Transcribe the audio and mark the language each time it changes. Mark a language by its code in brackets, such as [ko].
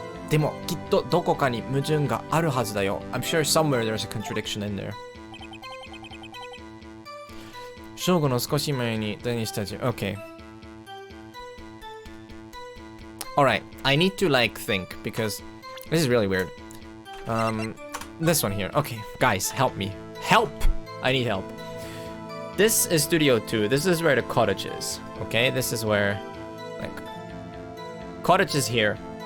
[ja] でもきっとどこかに矛盾があるはずだよ. [en] I'm sure somewhere there's a contradiction in there. [ja] 正午の少し前に第二スタジオ. [en] Okay. Alright, I need to like think because This is really weird. This one here. Okay, guys, help me. Help! I need help. This is Studio 2. This is where the cottage is. Okay, this is where, like, cottage is here.